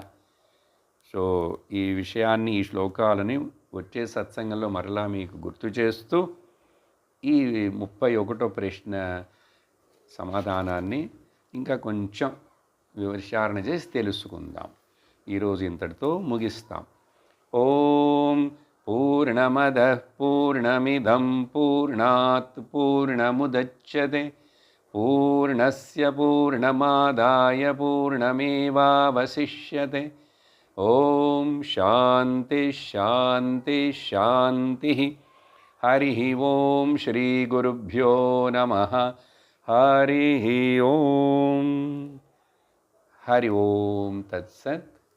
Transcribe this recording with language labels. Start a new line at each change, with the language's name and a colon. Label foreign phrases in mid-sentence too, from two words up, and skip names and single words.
Telugu: సో ఈ విషయాన్ని, ఈ శ్లోకాలని వచ్చే సత్సంగంలో మరలా మీకు గుర్తు చేస్తూ ఈ 31వ ప్రశ్న సమాధానాన్ని ఇంకా కొంచెం విచారణ చేసి తెలుసుకుందాం. ఈరోజు ఇంతటితో ముగిస్తాం.
Sanskrit: ఓం పూర్ణమద పూర్ణమిదం పూర్ణాత్ పూర్ణముదచ్యతే పూర్ణస్య పూర్ణమాదాయ పూర్ణమేవావశిష్యతే. ఓం శాంతి శాంతి శాంతి. హరి ఓం శ్రీ గురుభ్యో నమః. హరి ఓం. హరి ఓం తత్సత్.